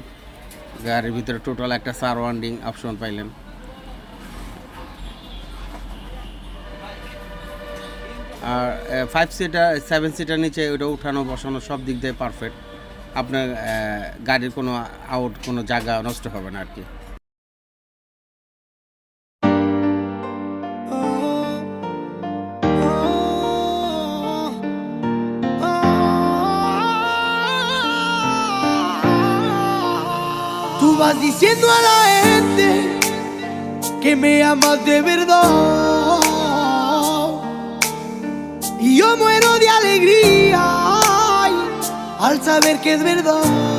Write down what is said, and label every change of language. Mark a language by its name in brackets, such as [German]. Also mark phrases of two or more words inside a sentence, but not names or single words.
[Bangla] গাড়ির ভিতরে টোটাল একটা সারাউন্ডিং অপশন পাইলেন। আর 5 সিটার 7 সিটার নিচে ওটা উঠানো বসানো সব দিক দিয়ে পারফেক্ট। আপনার গাড়ির কোনো জায়গা নষ্ট হবে না আর কি। [Spanish] Tú vas diciendo a la gente que me amas de verdad y yo muero de alegría ay, al saber que es verdad.